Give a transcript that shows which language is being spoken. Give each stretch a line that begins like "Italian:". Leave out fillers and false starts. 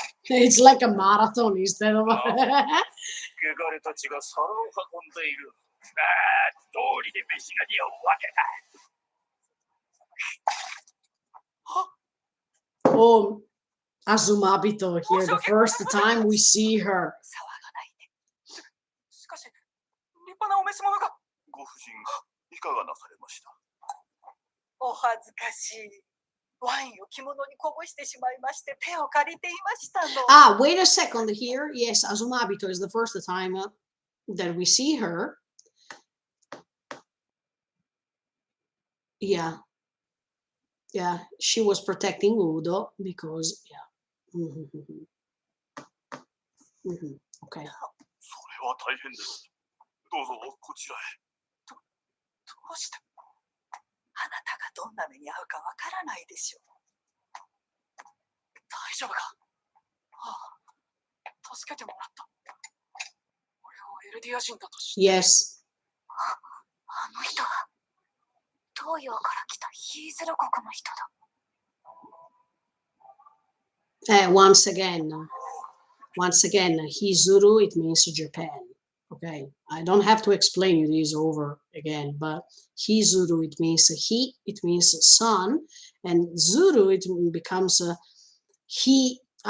English: It's like a marathon instead of
Japanese: 汚れたちが皿を運んでいる。通りで飯が匂うわけだ。
English: Oh, Azumabito here, the first time we see her.
Japanese: 騒がないで。しかし、立派なお召し物が。ご婦人、いかがなされました。お恥ずかしい。ワインを着物にこぼしてしまいまして手を借りていましたの。
English: Wait a second here. Yes, Azumabito is the first time that we see her. Yeah, yeah. She was protecting Udo because, yeah. Mhm, mhm, mhm. Okay.
Japanese: それは大変です。どうぞこちらへ。どうしてあなたがどんな目に遭うかわからないでしょう。大丈夫か？ああ、助けてもらった。俺をエルディア人だとして。
English: Yes.
Japanese: あの人は東洋から来たヒーズル国の人だ。
English: Once again, Hizuru, it means Japan. Okay, I don't have to explain you this over again, but Hizuru, it means he, it means sun, and Zuru, it becomes he.